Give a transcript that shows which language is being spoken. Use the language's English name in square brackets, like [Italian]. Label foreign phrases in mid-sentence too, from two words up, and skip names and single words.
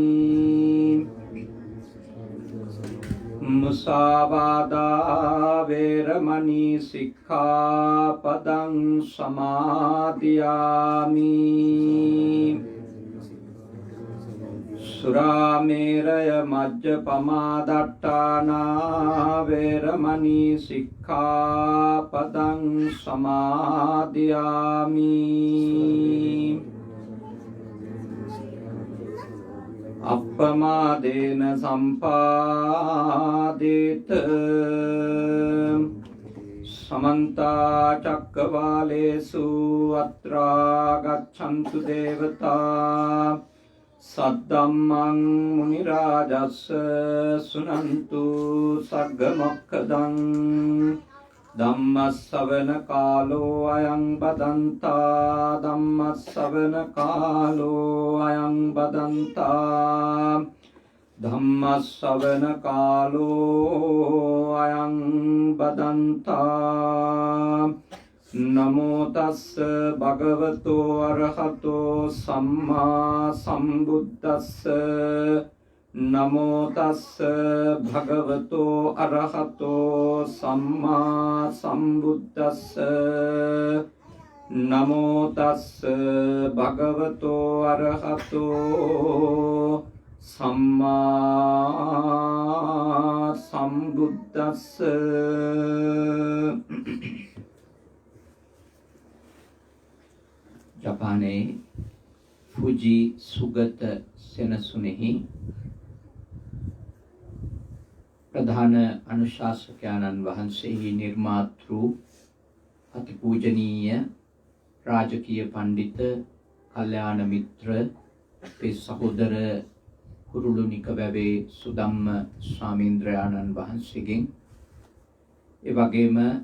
[Pali] මුසාවාදා වේරමණී සික්ඛාපදං සමාදියාමි සුරාමේරය මජ්ජපමා දට්ඨානා වේරමණී සික්ඛාපදං සමාදියාමි අප්පමාදේන සම්පාදේත සමන්ත චක්කවාලේසු අත්‍රා ගච්ඡන්තු දේවතා සද්දම්මං මුනි රාජස්ස සුනන්තු සග්ග මොක්ඛදං ධම්මස්සවන කාලෝ අයං බදන්තා ධම්මස්සවන කාලෝ අයං බදන්තා ධම්මස්සවන කාලෝ අයං බදන්තා නමෝ තස්ස භගවතෝ අරහතෝ සම්මා සම්බුද්දස්ස නමෝ තස්ස භගවතෝ අරහතෝ සම්මා සම්බුද්දස්ස නමෝ තස්ස භගවතෝ අරහතෝ සම්මා සම්බුද්දස්ස [Sinhala] ජපානයේ ෆුජි සුගත සෙනසුනේහි ප්‍රධාන අනුශාසකයන්න් වහන්සේහි නිර්මාතෘ අතිපූජනීය රාජකීය පඬිත කල්යාණ මිත්‍ර අපේ සහෝදර කුරුළුනික වැවේ සුදම්ම ස්වාමීන්ද්‍රයාණන් වහන්සේගෙන් ඒ වගේම